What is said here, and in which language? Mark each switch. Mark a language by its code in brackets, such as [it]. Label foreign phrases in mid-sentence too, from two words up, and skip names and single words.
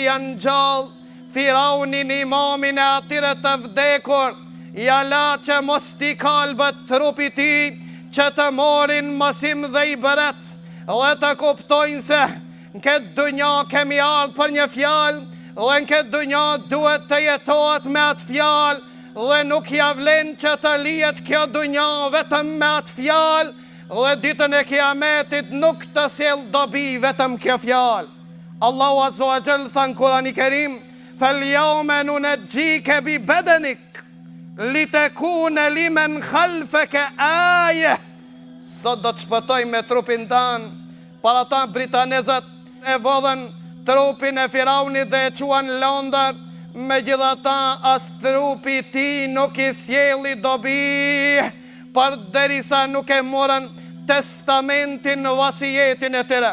[sq] janë gjallë, Firaunin imamin e atyre të vdekur, ja la që mos t'i kalbët trupi ti, që të morin mësim dhe i bëret, dhe të kuptojnë se në këtë dunja kemi ardhur për një fjalë, dhe në këtë dunja duhet të jetohet me atë fjalë, dhe nuk ja vlen që të lihet kjo dunja vetëm me atë fjalë, dhe ditën e kiametit nuk të sjell dobi vetëm kjo fjalë. Allahu [ar] عز وجل [sq] tha në Kur'anin e Kerim: [ar] "فاليوم ننجيك ببدنك لتكون لمن خلفك آية." [sq] Sot do të shpëtoj me trupin tanë. Para ta britanezët e vodhen trupin e Firaunit dhe e quan londër, megjithatë as trupi ti nuk i sjelli dobi, përderisa nuk e morën testamentin në vasijetin e tyre.